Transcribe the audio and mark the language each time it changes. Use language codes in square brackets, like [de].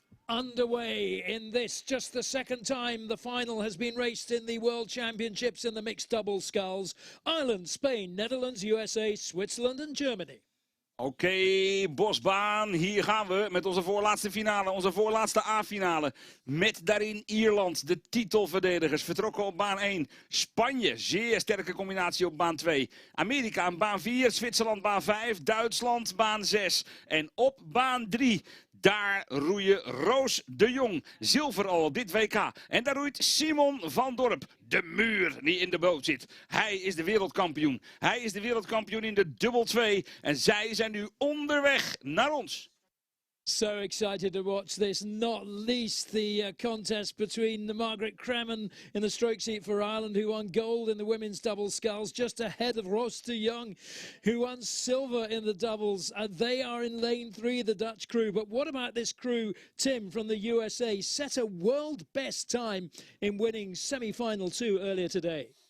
[en] Underway in this, just the second time the final has been raced in the World Championships in the mixed double sculls. Ireland, Spain, Netherlands, USA, Switzerland and Germany. [nl] Oké, Bosbaan, hier gaan we met onze voorlaatste finale, onze voorlaatste A-finale. Met daarin Ierland, de titelverdedigers, vertrokken op baan 1. Spanje, zeer sterke combinatie op baan 2. Amerika aan baan 4, Zwitserland baan 5, Duitsland baan 6. En op baan 3... daar roeien Roos de Jong, zilver al op dit WK. En daar roeit Simon van Dorp, de muur die in de boot zit. Hij is de wereldkampioen. Hij is de wereldkampioen in de dubbel 2. En zij zijn nu onderweg naar ons. [en] So excited to watch this, not least the contest between Margaret Cremen in the stroke seat for Ireland, who won gold in the women's double sculls, just ahead of Roos de Jong, who won silver in the doubles. They are in lane 3, the Dutch crew. But what about this crew, Tim, from the USA, set a world best time in winning semi-final 2 earlier today?